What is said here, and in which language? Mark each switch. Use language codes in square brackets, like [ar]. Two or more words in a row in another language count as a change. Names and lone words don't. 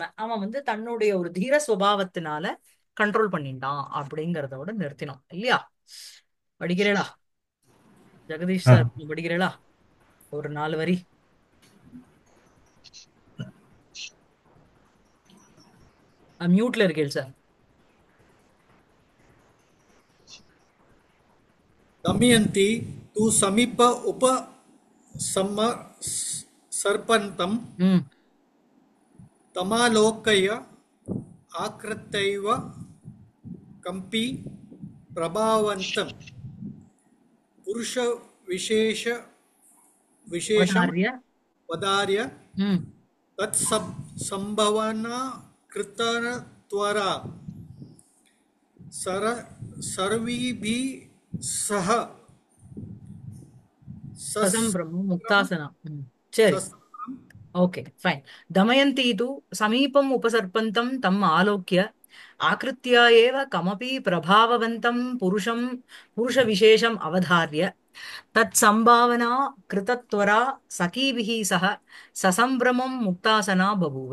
[ta] அவன் தன்னுடைய ஒரு தீர சுபாவத்தினால கண்ட்ரோல் பண்ணிட்டான் அப்படிங்கறதோட நிறுத்தினோம் இல்லையா? படிக்கிறேளா ஜெகதீஷ் சார்? படிக்கிறேளா ஒரு 4 வரி? மியூட்ல இருக்கேள் சார். [sa] दमयन्ती तु समीप उपसर्पन्तं ம். तमालोकय आकृत्यैव कम्पि प्रभावन्तं पुरुषविशेष विशेषं அவதாரிய. वदार्य ம். तत्सम्भावना कृतत्वरा सर्वीभिः सह சசம்பிரமம் सस्रं [ta] முக்தாசனம். ம். சரி. [sa] सस्रं [en] OK fine. [sa] दमयन्ती तु समीपम् उपसर्पन्तम् तम् आलोक्य आकृत्य एव कमपि प्रभाववन्तम् पुरुषविशेषम् अवधार्य तत् सम्भावना कृतत्वरा सखीभिः सह ससम्भ्रमम् मुक्तासना बभूव.